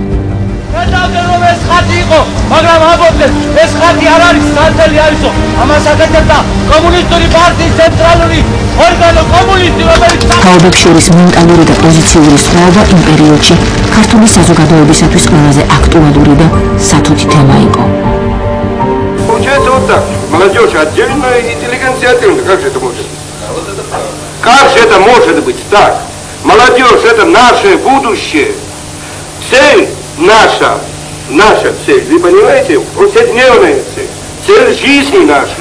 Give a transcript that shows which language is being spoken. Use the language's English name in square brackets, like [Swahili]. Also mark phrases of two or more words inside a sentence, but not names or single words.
[Georgian] რომ ეს ხატი იყო, მაგრამ ამბობდნენ, ეს ხატი არ არის სანთელი არისო, ამას აკეთებდა კომუნისტური პარტიის ცენტრალური ორგანო კომუნისტი, რომელიც თაობებს შორის მენტალური და პოზიციური სხვაობა იმ პერიოდში ქართული საზოგადოებისათვის ყველაზე აქტუალური და სათუთი თემა იყო. [Russian] Получается вот так. Молодежь отдельная, интеллигенция отдельно. Как же это может быть? Как же это может быть так? Молодежь это наше будущее. Цель наша цель, вы понимаете? Повседневная цель. Цель жизни нашей.